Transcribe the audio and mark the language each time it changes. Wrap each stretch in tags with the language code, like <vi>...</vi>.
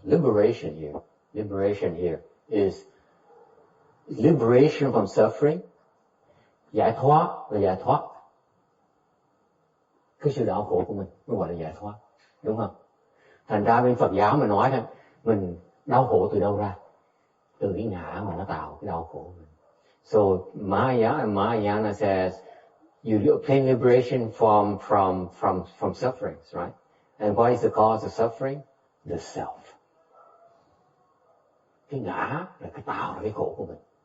<en>Liberation here is liberation from suffering.</en> <vi>Giải thoát là giải thoát cái sự đau khổ của mình, mới gọi là giải thoát, đúng không? Thành ra bên Phật giáo mà nói rằng mình đau khổ từ đâu ra? Từ cái ngã mà nó tạo cái đau khổ của mình.</vi> <en>So Mahayana says you obtain liberation from sufferings, right? And what is the cause of suffering? The self.</en> <vi>Cái ngã là cái tạo ra cái khổ của mình.</vi>